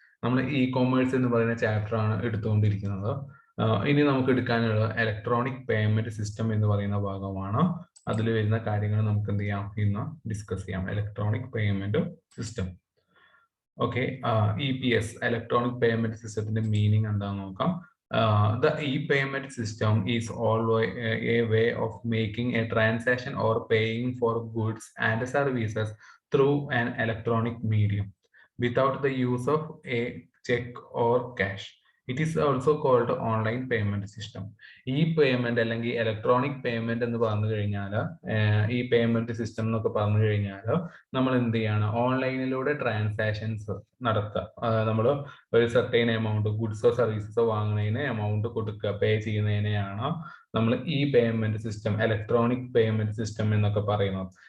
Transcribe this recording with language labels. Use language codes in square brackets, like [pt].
[ml] നമ്മൾ ഇ-കോമേഴ്സ് എന്ന് പറയുന്ന ചാപ്റ്റർ ആണ് എടുത്തുകൊണ്ടിരിക്കുന്നത്. ഇനി നമുക്ക് എടുക്കാനുള്ള ഇലക്ട്രോണിക് പേയ്മെന്റ് സിസ്റ്റം എന്ന് പറയുന്ന ഭാഗമാണ്. അതിൽ വരുന്ന കാര്യങ്ങൾ നമുക്ക് എന്ത് ചെയ്യാം, ഇന്ന് ഡിസ്കസ് ചെയ്യാം. Electronic payment system. Okay, EPS electronic payment സിസ്റ്റത്തിന്റെ മീനിങ് എന്താണെന്ന് നോക്കാം. [en] The e-payment system is always a way of making a transaction or paying for goods and services through an electronic medium without the use of a check or cash. It is also called online payment system. [ml] E-payment അല്ലെങ്കിൽ electronic payment എന്ന് പറഞ്ഞു കഴിഞ്ഞാൽ, ഈ payment system എന്നൊക്കെ പറഞ്ഞു കഴിഞ്ഞാൽ നമ്മൾ എന്ത് ചെയ്യാണ്, ഓൺലൈനിലൂടെ ട്രാൻസാക്ഷൻസ് നടത്തുക. നമ്മൾ ഒരു സർട്ടൈൻ എമൗണ്ട് ഗുഡ്സോ സർവീസസോ വാങ്ങുന്നതിന് എമൗണ്ട് കൊടുക്കുക, പേ ചെയ്യുന്നതിനെയാണ് നമ്മൾ ഈ payment system, electronic payment system എന്നൊക്കെ പറയുന്നത്.